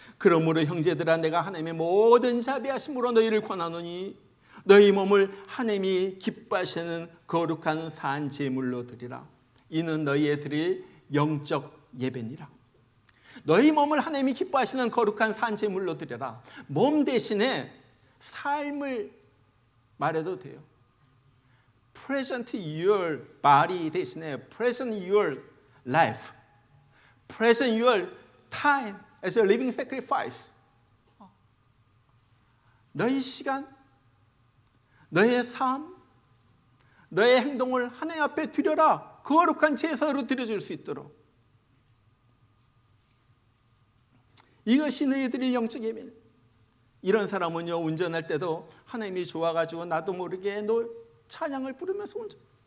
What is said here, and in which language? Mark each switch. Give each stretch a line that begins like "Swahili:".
Korean: 그러므로 형제들아, 내가 하나님의 모든 자비하심으로 너희를 권하노니 너희 몸을 하나님이 기뻐하시는 거룩한 산 제물로 드리라. 이는 너희의 드릴 영적 예배니라. 너희 몸을 하나님이 기뻐하시는 거룩한 산 제물로 드려라. 몸 대신에 삶을 말해도 돼요.
English: Present your body
Korean: 대신에
English: Present your life, Present your time as a living sacrifice.
Korean: 너희 시간, 너의 삶, 너의 행동을 하나님 앞에 드려라. 거룩한 제사로 드려줄 수 있도록. 이것이 너희들의 영적 예배. 이런 사람은요, 운전할 때도 하나님이 좋아가지고 나도 모르게 찬양을 부르면서 운전.